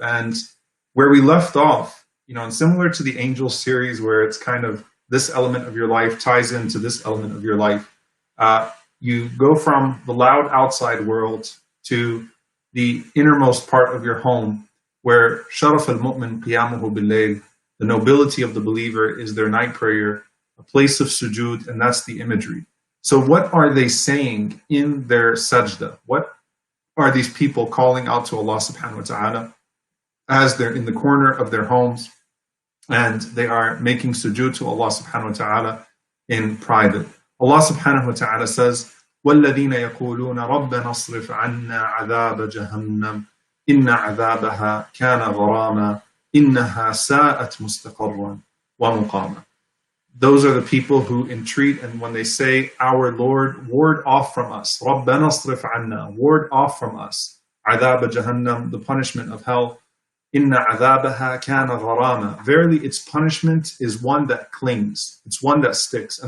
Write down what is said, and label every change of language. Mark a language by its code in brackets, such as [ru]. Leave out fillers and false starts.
[en] And where we left off, and similar to the angel series where it's kind of this element of your life ties into this element of your life, you go from the loud outside world to the innermost part of your home where [ar] Sharaf al-Mu'min qiyamuhu bil-layl, [en] the nobility of the believer is their night prayer, a place of sujood, and that's the imagery. So what are they saying in their sajda? What are these people calling out to Allah subhanahu wa ta'ala as they're in the corner of their homes and they are making sujood to Allah subhanahu wa ta'ala in private? [ar] Allah subhanahu wa ta'ala says, وَالَّذِينَ يَقُولُونَ رَبَّنَا اصْرِفْ عَنَّا عَذَابَ جَهَنَّمَ إِنَّ عَذَابَهَا كَانَ غَرَامًا إِنَّهَا سَاءَتْ مُسْتَقَرًّا وَمُقَامًا. [en] Those are the people who entreat, and when they say, our Lord, ward off from us, [ar] رَبَّنَا اصْرِفْ عَنَّا, [en] ward off from us, [ar] عَذَابَ جَهَنَّمَ, [en] the punishment of hell, [ar] إِنَّ عَذَابَهَا كَانَ غَرَامًا, [en] verily its punishment is one that clings, it's one that sticks.